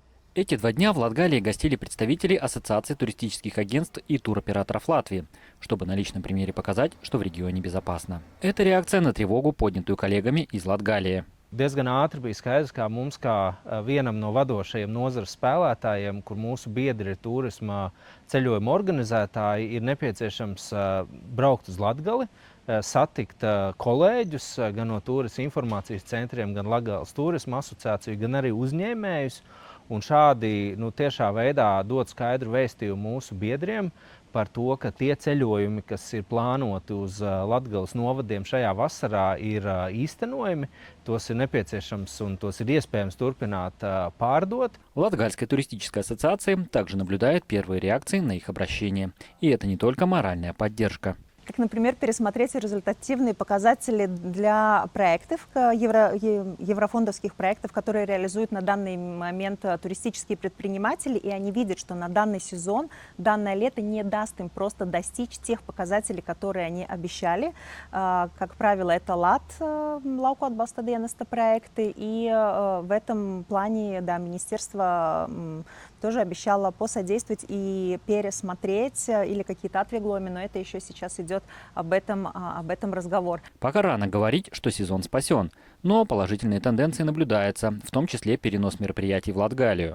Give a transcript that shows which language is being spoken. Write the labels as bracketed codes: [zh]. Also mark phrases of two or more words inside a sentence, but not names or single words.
[ru] Эти 2 дня в Латгалии гостили представители Ассоциации туристических агентств и туроператоров Латвии, чтобы на личном примере показать, что в регионе безопасно. Это реакция на тревогу, поднятую коллегами из Латгалии. [lv] Diezgan ātri bija skaidrs, ka mums, kā vienam no vadošajiem nozares spēlētājiem, kur mūsu biedri ir turisma ceļojuma organizētāji, ir nepieciešams braukt uz Latgali, satikt kolēģus gan no turisma informācijas centriem, gan Latgales turisma asociāciju, gan arī uzņēmējus. Un šādi tiešā veidā dot skaidru vēstījumu mūsu biedriem par to, ka tie ceļojumi, kas ir plānoti uz Latgales novadiem šajā vasarā, ir īstenojami, tos ir nepieciešams un tos ir iespējams turpināt pārdot. [ru] Латгальская туристическая ассоциация также наблюдает первые реакции на их обращение. И это не только моральная поддержка. Как, например, пересмотреть результативные показатели для проектов, еврофондовских проектов, которые реализуют на данный момент туристические предприниматели, и они видят, что на данный сезон, данное лето не даст им просто достичь тех показателей, которые они обещали. Как правило, это Lauku atbalsta dienesta проекты, и в этом плане, да, министерство тоже обещало посодействовать и пересмотреть или какие-то отвегломи, но это еще сейчас идет об этом разговор. Пока рано говорить, что сезон спасен, но положительные тенденции наблюдаются, в том числе перенос мероприятий в Латгалию.